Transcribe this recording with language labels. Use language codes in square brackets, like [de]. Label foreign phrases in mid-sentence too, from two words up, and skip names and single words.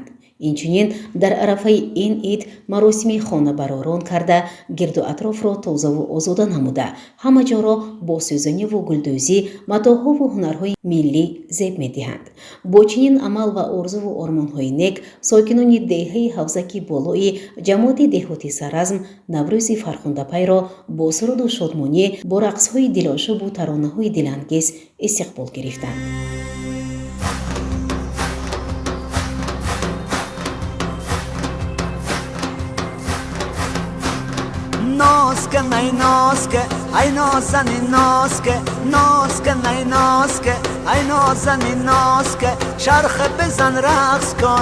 [tg] инчунин дар арафаи ин ид маросими хонабаророн карда гирду атрофро тозаву озода намуда ҳама ҷоро бо сӯзаниву гулдӯзӣ матоъҳову ҳунарҳои миллӣ зеб медиҳанд. бо чунин амал ва орзуву ормонҳои нек сокинони деҳаи ҳавзаки болои ҷамоати деҳоти Саразм наврӯзи фархундапайро бо суруду шодмонӣ бо рақсҳои дилошӯбу таронаҳои дилангез истиқбол гирифтанд. [fa] نازکه ای نازکه ای نازنین نازکه نازکه ای نازکه ای نازنین نازکه شرخ بزن رقص کن